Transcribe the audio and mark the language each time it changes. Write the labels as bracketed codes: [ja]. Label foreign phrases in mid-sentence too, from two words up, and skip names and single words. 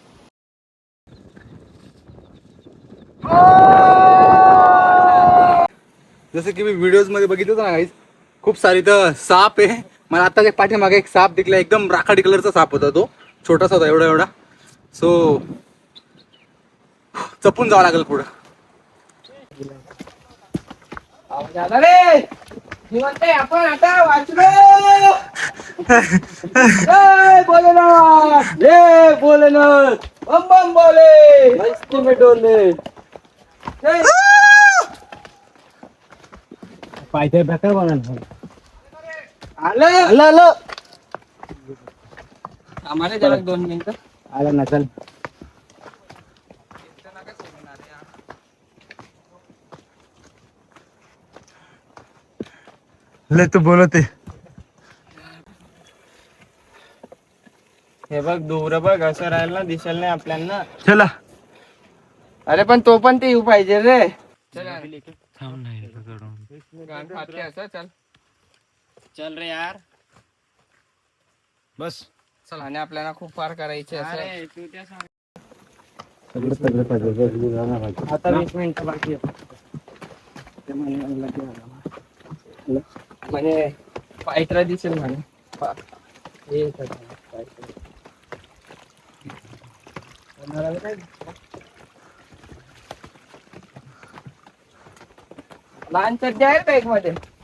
[mr] जसं की मी व्हिडिओज मध्ये बघितलं होतं ना गाईज, खूप सारी इथं साप आहे. मला आता पाठीमागे एक साप दिसला. एकदम राखाडी कलरचा साप होता. तो छोटासा होता एवढा एवढा. सो चपून जावं लागेल पुढं. रे निवंत आपण आता वाचलो. भोलेनाथ जय भोलेनाथ. [hi] बम बम बोले. मस्ती में डोले. [mr] पायथ्या बेकार बनवलं. आलं आम्हाला जरा 2 मिनिटं. आला ना चल. ले तू बोलते. हे बघ दूर बघ असं राहिलं ना दिसेल नाही आपल्याला. चला. अरे पण तो पण ते येऊ पाहिजे रे. थांब नाही चल चल रे यार. बस. चल आणि आपल्याला खूप पार करायचे असं. आता 20 मिनिटं बाकी आहे. म्हणजे पायथ्रा दिसेल म्हणे. लहान चड्डी आहे बॅग मध्ये.